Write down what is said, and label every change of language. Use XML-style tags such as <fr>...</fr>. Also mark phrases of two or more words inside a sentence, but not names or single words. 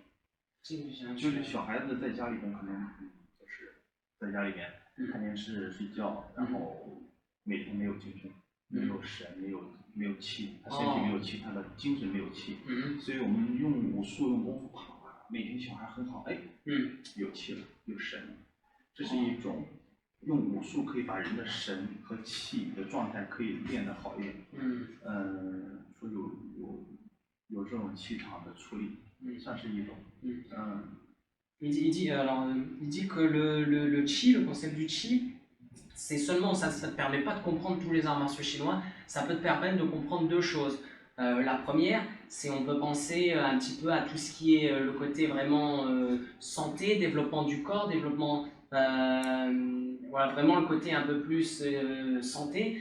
<zh>就是小孩子在家里面可能就是在家里面看电视睡觉，然后每天没有精神，没有神，没有气，他身体没有气，他的精神没有气，所以我们用武术用功夫啪，每天小孩很好，有气了，有神了，这是一种用武术可以把人的神和气的状态可以练得好一点。说有这种气场的处理，算是一种。</zh> <fr>Il dit que le qi, le concept du qi, c'est seulement, ça ne te permet pas de comprendre tous les arts martiaux chinois, ça peut te permettre de comprendre deux choses. La première, c'est on peut penser un petit peu à tout ce qui est le côté vraiment santé, développement du corps, développement Voilà, vraiment le côté un peu plus santé.</fr>